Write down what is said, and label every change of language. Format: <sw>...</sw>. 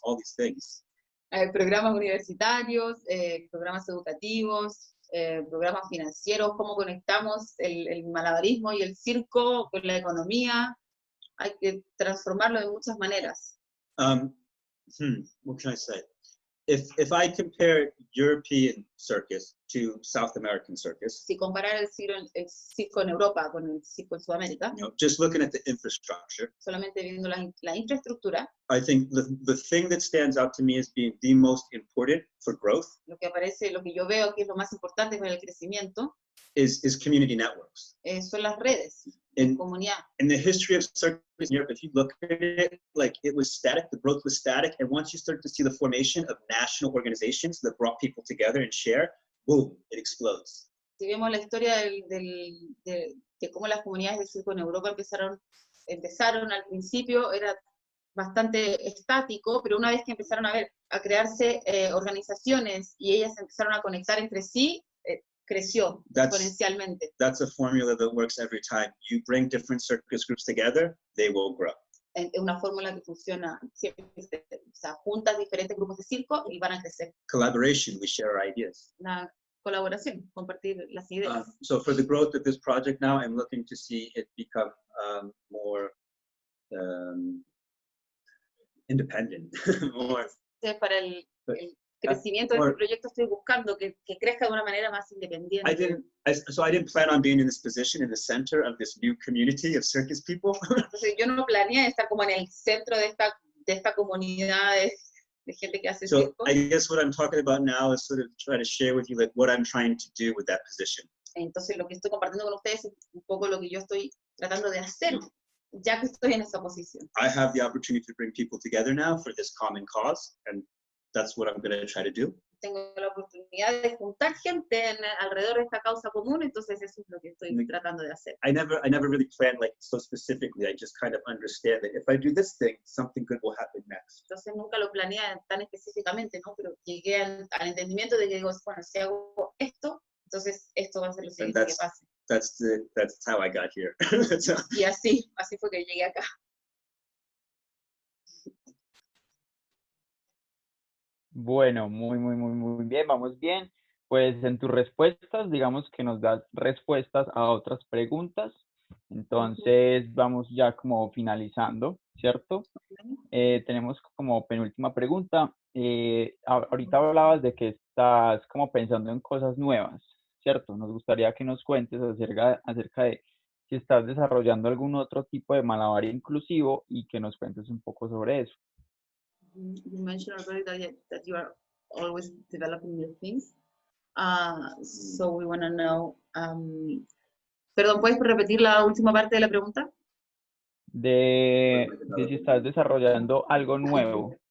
<en>All these things.</en> <es>Programas universitarios, programas educativos, programas financieros, cómo conectamos el malabarismo y el circo con la economía. Hay que transformarlo de muchas maneras.</es> <en>What can I say? If I compare European circus to South American circus,</en> <es>si comparar el circo en Europa con el circo en Sudamérica,</es> <en>just looking at the infrastructure,</en> <es>solamente viendo la infraestructura,</es> <en>I think the thing that stands out to me as being the most important for growth,</en> <es>lo que yo veo que es lo más importante para el crecimiento,</es> <en>is community networks.</en> <es>Son las redes de comunidad.</es> <en>In the history of circus in Europe, if you look at it, like it was static, the growth was static, and once you start to see the formation of national organizations that brought people together and share, boom, it explodes.</en> <es>Si vemos la historia de cómo las comunidades de circo en Europa empezaron al principio, era bastante estático, pero una vez que empezaron a crearse organizaciones y ellas empezaron a conectar entre sí, creció exponencialmente.</es> <en>That's a formula that works every time. You bring different circus groups together, they will grow.</en> <es>Es una fórmula que funciona siempre. O sea, juntas diferentes grupos de circo y van a crecer.</es> <en>Collaboration, we share our ideas.</en> <es>Una colaboración, compartir las ideas.</es> <en>So for the growth of this project now, I'm looking to see it become more independent. More.</en> <es>Para el crecimiento de este proyecto estoy buscando que crezca de una manera más independiente.</es> <en>I didn't plan on being in this position in the center of this new community of circus people.</en> <es>Entonces yo no planeé estar como en el centro de esta comunidad de gente que hace circo.</es> <en>I guess what I'm talking about now is sort of try to share with you like what I'm trying to do with that position.</en> <es>Entonces lo que estoy compartiendo con ustedes es un poco lo que yo estoy tratando de hacer, ya que estoy en esa posición.</es> <en>I have the opportunity to bring people together now for this common cause, and that's what I'm going to try to do.</en> <es>Tengo la oportunidad de juntar gente alrededor de esta causa común, entonces eso es lo que estoy tratando de hacer.</es> <en>I never really planned like so specifically. I just kind of understand that if I do this thing, something good will happen next.</en> <es>Entonces nunca lo planeé tan específicamente, ¿no? Pero llegué al entendimiento de que digo, bueno, si hago esto, entonces esto va a ser lo siguiente que pase.</es> <en>That's how I got here.</en> <es>Y así fue que llegué acá. Bueno, muy bien, vamos bien. pues en tus respuestas, digamos que nos das respuestas a otras preguntas. Entonces vamos ya como finalizando, ¿cierto? Tenemos como penúltima pregunta. Ahorita hablabas de que estás como pensando en cosas nuevas, ¿cierto? Nos gustaría que nos cuentes acerca de si estás desarrollando algún otro tipo de malabar inclusivo y que nos cuentes un poco sobre eso.</es> <en>You mentioned already that you are always developing new things. So we want to know.</en> <es>Perdón, ¿puedes repetir la última parte de la pregunta? De si estás desarrollando algo nuevo.</es>